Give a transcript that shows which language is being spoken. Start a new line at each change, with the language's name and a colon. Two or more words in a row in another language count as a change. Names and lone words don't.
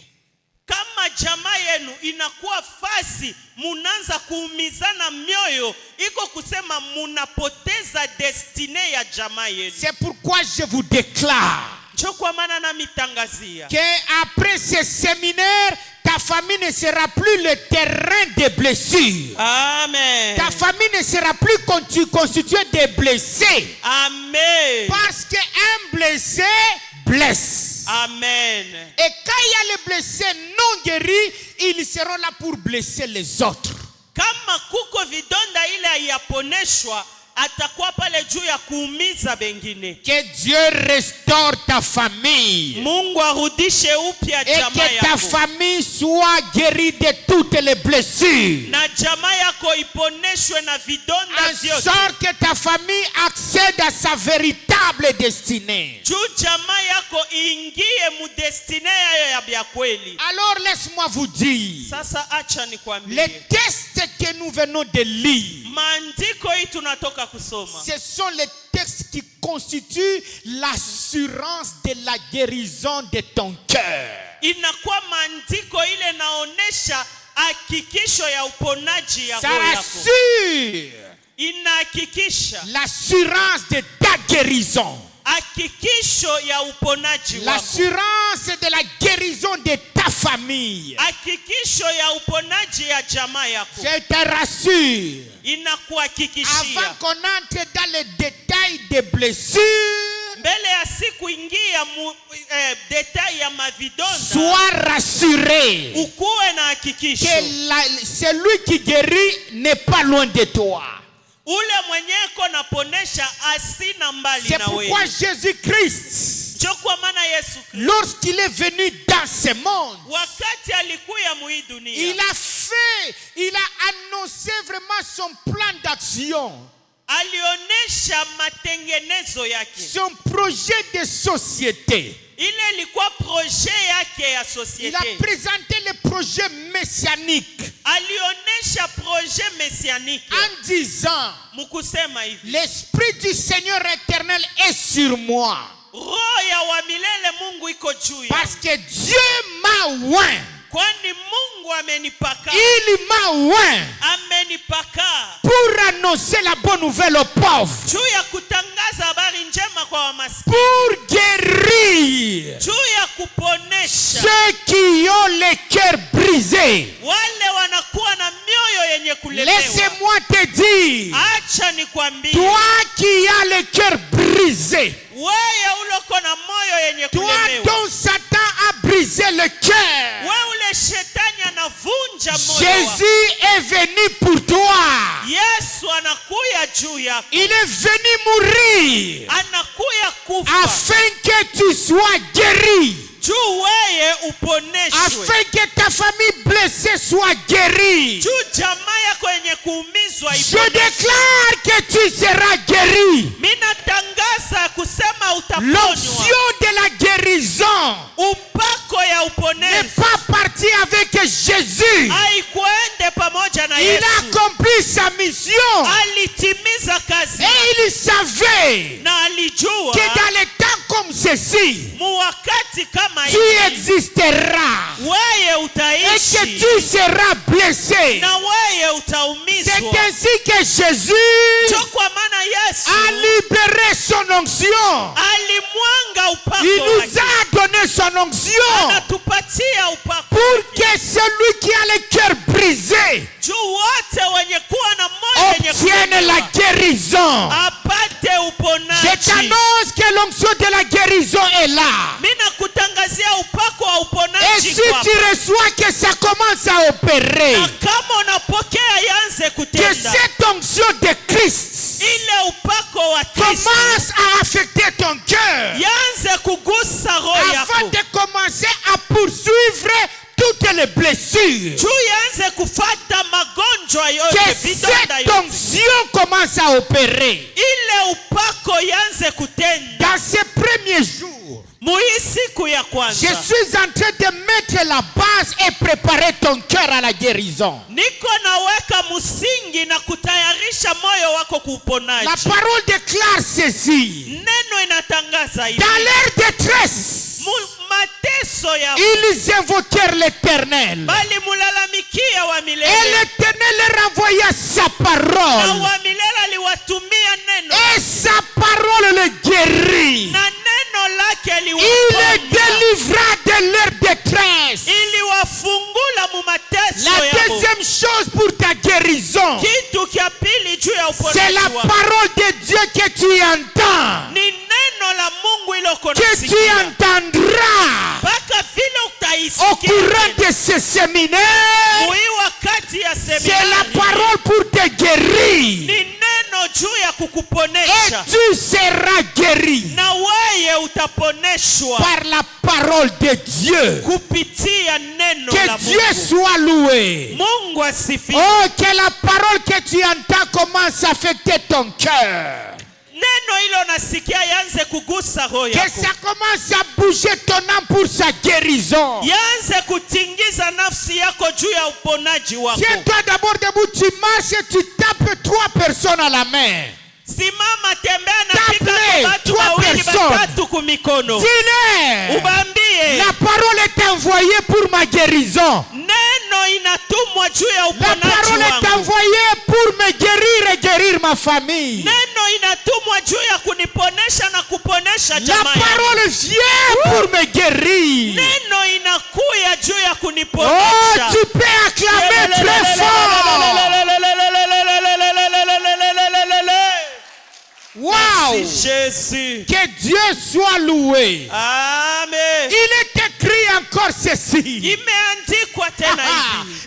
Swahili: Kama jamaa yenu inakuwa fasi munanza kuumizana mioyo, iko kusema munapoteza destine ya jamaa yenu.
French: C'est pourquoi je vous déclare
Swahili: Chokwa maana na mitangazia
French: qu'après ce séminaire, ta famille ne sera plus le terrain des blessures. Amen. Ta famille ne sera plus constituée de blessés. Amen. Parce qu'un blessé blesse. Amen. Et quand il y a les blessés non guéris, ils seront là pour blesser les autres.
Swahili: Kama kuko vidonda ile haiyaponeshwa, atakuwa pale juu ya kuumiza bengine.
French: Que Dieu restaure ta famille.
Swahili: Mungu arudishe upya
French: Et
Swahili: jamaa
French: que ta
Swahili: yako.
French: famille soit guérie de toutes les blessures.
Swahili: Na jamaa yako iponeshwe na vidonda
French: En
Swahili: vyote.
French: sorte que ta famille accède à sa véritable destinée.
Swahili: Juu jamaa yako iingie mu destine yayo ya bya kweli.
French: Alors laisse-moi vous dire,
Swahili: Sasa acha nikwambie.
French: les textes que nous venons de lire,
Swahili: Maandiko hii tunatoka kusoma,
French: ce sont les textes qui constituent l'assurance de la guérison de ton cœur.
Swahili: inakuwa maandiko ile naonesha hakikisho ya uponaji ya
French: Ça
Swahili: roho yako.
French: assure
Swahili: Inahakikisha
French: l'assurance de ta guérison.
Swahili: hakikisho ya uponaji wako.
French: L'assurance de la guérison de ta famille.
Swahili: Hakikisho ya uponaji ya jamaa yako.
French: Je te rassure.
Swahili: Inakuhakikishia.
French: Avant qu'on entre dans les détails des blessures,
Swahili: Mbele ya siku ingia detail ya mavidonda,
French: sois rassuré
Swahili: ukuwe na hakikisho.
French: que celui qui guérit n'est pas loin de toi.
Swahili: Ule mwenyeko naponesha asina mbali
French: C'est
Swahili: na
French: pourquoi
Swahili: wewe.
French: Jésus-Christ,
Swahili: Chokwa maana Yesu Kristo
French: lorsqu'il est venu dans ce monde,
Swahili: wakati alikuya muhii dunia,
French: il a annoncé vraiment son plan d'action,
Swahili: alionesha matengenezo yake.
French: son projet de société.
Swahili: Ile ilikuwa projet yake ya
French: Il a
Swahili: societe.
French: présenté le projet messianique
Swahili: Alionesha
French: projet messianique en disant,
Swahili: mukusema hivi:
French: l'Esprit du Seigneur éternel est sur moi.
Swahili: roho ya wa milele Mungu iko juu yangu,
French: Parce que Dieu m'a oint.
Swahili: kwani Mungu amenipaka.
French: Il m'a oint
Swahili: Amenipaka
French: pour annoncer la bonne nouvelle aux pauvres.
Swahili: juu ya kutangaza habari njema kwa wamaskini,
French: Pour guérir
Swahili: juu ya kuponesha
French: ceux qui ont les cœurs brisés.
Swahili: wale wanakuwa na mioyo yenye kulemewa.
French: Laissez-moi te dire,
Swahili: Acha nikwambie,
French: toi qui as le cœur brisé,
Swahili: wewe uloko na moyo yenye
French: toi
Swahili: kulemewa,
French: dont Satan a brisé le cœur,
Swahili: wewe ule shetani anavunja moyo wako.
French: Jésus est venu pour toi.
Swahili: Yesu anakuya juu yako,
French: Il est venu mourir
Swahili: anakuya kufa
French: afin que tu sois guéri,
Swahili: juu wewe uponeshwe,
French: afin que ta famille blessée soit guérie.
Swahili: juu jamaa yako yenye kuumizwa
French: Je
Swahili: iponeshwe.
French: déclare que tu seras guéri.
Swahili: Mina tangaza kusema utaponywa.
French: L'onction de la guérison
Swahili: Upako ya
French: n'est
Swahili: uponezi
French: pas partie avec Jésus.
Swahili: haikuende pamoja na
French: Il
Swahili: Yesu.
French: a accompli sa mission
Swahili: Alitimiza kazi
French: et il savait
Swahili: na alijua
French: que dans les temps comme ceci,
Swahili: muwakati kama
French: tu
Swahili: hii
French: existeras
Swahili: wewe
French: et que
Swahili: utaishi
French: tu seras blessé.
Swahili: na wewe
French: C'est
Swahili: utaumizwa.
French: ainsi que Jésus
Swahili: Ndio kwa maana Yesu
French: a libéré son onction.
Swahili: alimwanga upako
French: Il nous
Swahili: wake.
French: a donné son onction
Swahili: Anatupatia upako
French: pour que celui qui a le cœur brisé
Swahili: juu wote wenye kuwa na moyo wenye
French: obtienne la
Swahili: kulemewa
French: guérison.
Swahili: apate
French: Je
Swahili: uponaji.
French: t'annonce que l'onction de la guérison est là.
Swahili: Mina kutangazia upako wa
French: Et
Swahili: uponaji
French: si
Swahili: kwako.
French: tu reçois que ça commence à opérer,
Swahili: Na kama unapokea yanze
French: que
Swahili: kutenda,
French: cette onction de Christ
Swahili: ile upako wa Kristo
French: commence à affecter ton cœur
Swahili: yanze kugusa roho
French: afin
Swahili: yako,
French: de commencer à poursuivre toutes les blessures.
Swahili: juu yanze kufata magonjwa yote,
French: Que
Swahili: vidonda
French: cette
Swahili: yote,
French: onction commence à opérer.
Swahili: ile upako yanze kutenda.
French: Dans ces premiers jours,
Swahili: Muhii siku ya
French: je
Swahili: kwanza
French: suis en train de mettre la base et préparer ton cœur à la guérison.
Swahili: niko naweka msingi na kutayarisha moyo wako
French: La
Swahili: kuuponaji.
French: parole déclare ceci.
Swahili: Neno inatangaza hivi,
French: Dans leur détresse,
Swahili: mateso ya
French: ils invoquèrent l'Éternel.
Swahili: bali mulalamikia wa
French: Et
Swahili: milele,
French: l'Éternel leur envoya sa
Swahili: na
French: parole.
Swahili: wa milele aliwatumia neno
French: Et sa parole le guérit.
Swahili: na neno lake
French: Il les
Swahili: liwaponya,
French: délivra de leur détresse.
Swahili: iliwafungula mu mateso
French: La
Swahili: yao.
French: deuxième chose pour ta guérison,
Swahili: Kitu kya pili juu ya
French: c'est la
Swahili: uponaji wako
French: parole de Dieu que tu entends,
Swahili: ni neno la Mungu iloko
French: que tu
Swahili: nasikia,
French: entendras
Swahili: mpaka vile
French: au
Swahili: utaisikia
French: courant de ce séminaire.
Swahili: mui wakati ya
French: C'est la
Swahili: seminari.
French: parole pour te guérir.
Swahili: Ni neno juu ya
French: Et
Swahili: kukuponesha
French: tu seras guéri
Swahili: na wewe utaponeshwa
French: par la parole de Dieu.
Swahili: kupitia neno
French: Que la Dieu
Swahili: Mungu.
French: soit loué.
Swahili: Mungu asifiwe.
French: Oh, que la parole que tu entends commence à affecter ton cœur.
Swahili: Neno hilo nasikia yanze kugusa roho
French: Que
Swahili: yako,
French: ça commence à bouger ton âme pour sa guérison.
Swahili: yanze kutingiza nafsi yako juu ya uponaji wako.
French: Tiens-toi d'abord debout, tu marches et tu tapes 3 personnes à la main.
Swahili: Simama, tembea na pika
French: Tape
Swahili: kwa watu
French: trois
Swahili: wawili
French: personnes.
Swahili: batatu kumikono,
French: Dis-leur,
Swahili: ubambie
French: la parole est envoyée pour ma guérison.
Swahili: neno inatumwa juu ya
French: La
Swahili: uponaji
French: parole est
Swahili: wangu.
French: envoyée pour me guérir et guérir ma famille.
Swahili: Neno inatumwa juu ya kuniponesha na kuponesha
French: La
Swahili: jamaa yangu.
French: parole vient pour me guérir.
Swahili: Neno inakuya juu ya
French: Oh,
Swahili: kuniponesha.
French: tu peux acclamer très fort. Wow! Merci Jésus. Que Dieu soit loué. Amen. Il est écrit encore ceci.
Swahili: Imeandikwa tena hivi,